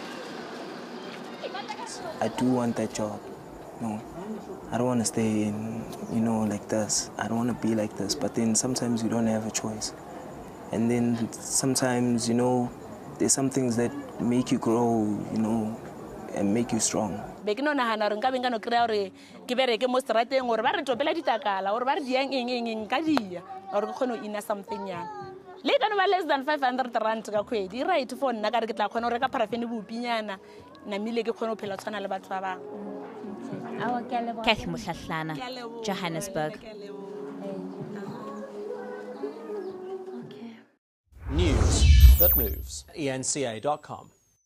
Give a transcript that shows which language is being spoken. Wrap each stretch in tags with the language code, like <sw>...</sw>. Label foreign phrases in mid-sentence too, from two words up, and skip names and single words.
<en>I do want that job. No, I don't want to stay in, like this. I don't want to be like this. But then sometimes you don't have a choice. And then sometimes, there's some things that make you grow, and make you strong.</en> <tn>Be ke no nagana re nka be nka no kry-a gore ke bereke mo serateng gore ba re topela ditakala gore ba re diang eng ka dia gore ke kgone go ina something yana le ka no ba</tn> <en>less than 500 rand</en> <tn>ka kgwedi e right for nna ka re ke tla kgona go reka parafene bopinyana namile ke kgone go phela tshwana le batho ba bangwe.</tn> <en>Cathy Mohlahlana, Johannesburg. News that moves. ENCA.com.</en>